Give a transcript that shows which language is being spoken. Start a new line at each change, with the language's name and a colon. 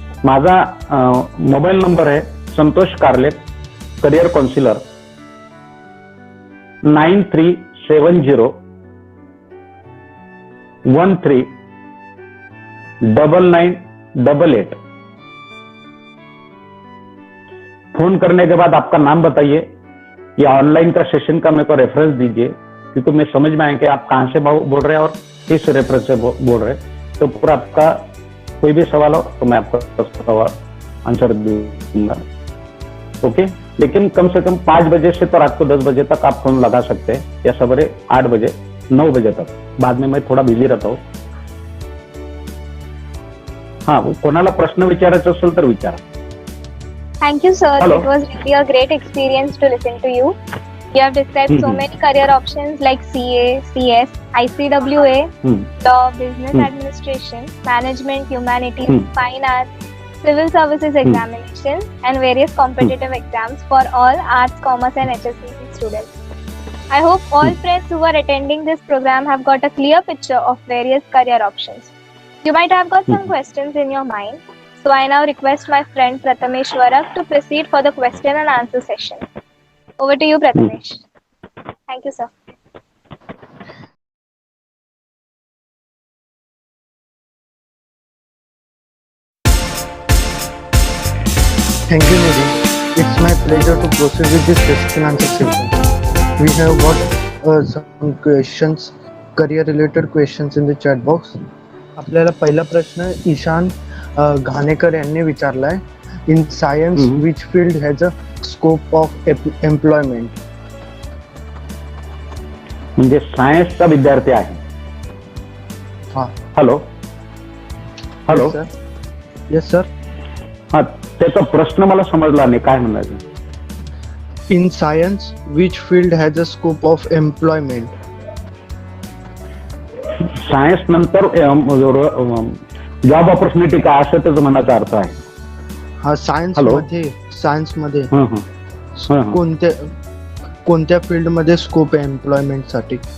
Marathi: माझा mobile number आहे संतोष कारले, करियर काउन्सिलर, 9370 139988.
Hindi: फोन करने के बाद आपका नाम बताइए या ऑनलाइन का सेशन का मेरे को रेफरेंस दीजिए, क्योंकि मैं समझ में आए कि आप कहाँ से बोल रहे हैं और किस रेफरेंस से बोल रहे हैं. तो पूरा आपका कोई भी सवाल हो तो मैं आपका सवाल आंसर दूंगा. ओके, लेकिन कम से कम 5 बजे से तो रात को 10 बजे तक आप फोन लगा सकते हैं, या सवेरे 8 बजे 9 बजे तक. बाद में मैं थोडा बिझी रहता हूँ.
Marathi: हाँ, कोणाला प्रश्न विचारायचा असेल तर विचारा.
English: Thank you, sir. Hello. It was really a great experience to listen to you. You have described so many career options like CA, CS, ICWA, law, business administration, management, humanities, fine arts, civil services examinations, and various competitive exams for all arts, commerce, and HSCC students. I hope all friends who are attending this program have got a clear picture of various career options. You might have got some questions in your mind. So I now request my friend Prathameshwara to proceed for the question and answer session. Over to you, Prathamesh. Thank you, sir. Thank you, Nidhi. It's my pleasure to proceed with this question and answer session. We have got some questions, career-related questions in the chat box.
Marathi: आपल्याला पहिला प्रश्न ईशान घाणेकर यांनी विचारलाय.
English: In science which field has a scope of employment.
Marathi: म्हणजे सायन्सचा विद्यार्थी आहे. हा,
English: Hello hello. Yes sir.
Marathi: हा, त्याचा प्रश्न मला समजला नाही, काय म्हणायचं.
English: In science which field has a scope of employment.
Marathi: Science नंतर जॉब ऑपॉर्च्युनिटी काय असं त्याचा म्हणायचा अर्थ आहे. हा, सायन्स मध्ये हं. कोणत्या फील्ड मध्ये स्कोप आहे एम्प्लॉयमेंट साठी.